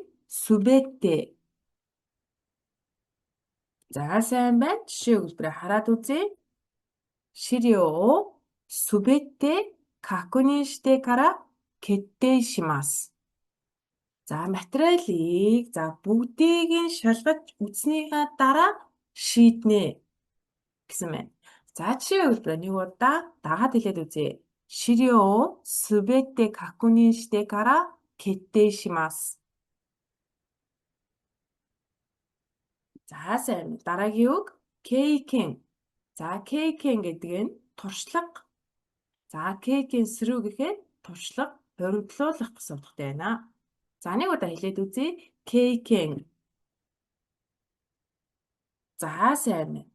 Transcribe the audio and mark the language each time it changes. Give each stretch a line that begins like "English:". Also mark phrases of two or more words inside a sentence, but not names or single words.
Mongolian: Сүбэтэ. За сайн байна. Жишээ өгүүлбэрээ хараад үзье.
Japanese: 資料をすべて確認してから決定します.
Mongolian: За материалыг за бүгдийг нь шалгаж үзснийхаа дараа шийднэ гэсэн байна. За жишээ өгүүлбэрээ нэг удаа дагаад хэлээд үзье.
Japanese: 資料をすべて確認してから決定します.
Mongolian: За сайн. Дараагийн үг кейкен. За кейкен гэдэг нь туршлага. За
Japanese: 経験する
Mongolian: гэхээр туршлага, хоригдлуулах гэсэн утгатай байна. За нэг удаа хэлээд үзье. Кейкен. За сайн.